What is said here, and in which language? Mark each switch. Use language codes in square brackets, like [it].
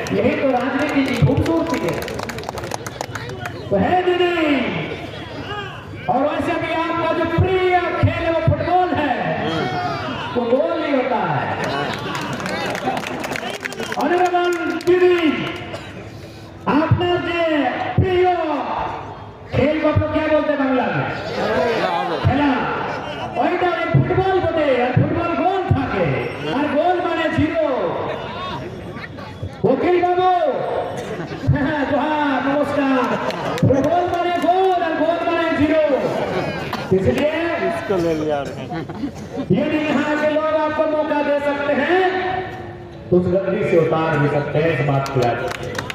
[hi] यही तो राजनीति की खूबसूरती है। तो है दीदी, और वैसे भी आपका जो प्रिय खेल है वो फुटबॉल है, वो गोल नहीं होता है। ऑनरेबल दीदी, आपने जो प्रिय खेल को आपको क्या बोलते हैं बांग्ला में? खेला। [bn] ওইটা ওই ফুটবল বটে, আর ফুটবল গোল থাকে, আর গোল মানে জিরো। [hi] वकील बाबू जोहार, नमस्कार। फुटबॉल माने गोल और गोल माने जीरो, इसलिए इसको ले लिया। यदि यहाँ के लोग आपको मौका दे सकते हैं तो उस गद्दी से उतार भी सकते हैं, इस बात को याद रखिए।